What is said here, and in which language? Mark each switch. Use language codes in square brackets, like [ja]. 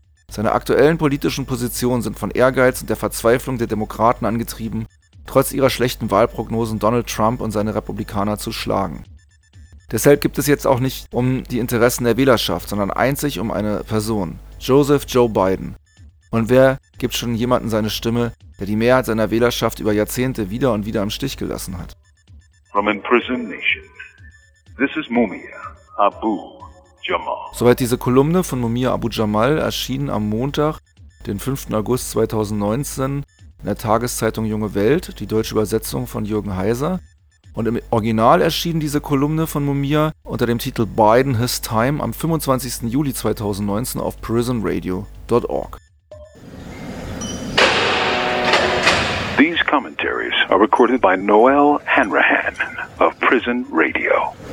[de] Seine aktuellen politischen Positionen sind von Ehrgeiz und der Verzweiflung der Demokraten angetrieben, trotz ihrer schlechten Wahlprognosen Donald Trump und seine Republikaner zu schlagen. Deshalb gibt es jetzt auch nicht um die Interessen der Wählerschaft, sondern einzig um eine Person, Joseph Joe Biden. Und wer gibt schon jemanden seine Stimme, der die Mehrheit seiner Wählerschaft über Jahrzehnte wieder und wieder im Stich gelassen hat? [en] From Imprisoned Nation. This is Mumia Abu Jamal. [de] Soweit diese Kolumne von Mumia Abu Jamal, erschienen am Montag, den 5. August 2019 in der Tageszeitung Junge Welt, die deutsche Übersetzung von Jürgen Heiser. Und im Original erschien diese Kolumne von Mumia unter dem Titel Biden His Time am 25. Juli 2019 auf prisonradio.org. [en] These commentaries are recorded by Noel Hanrahan of Prison Radio.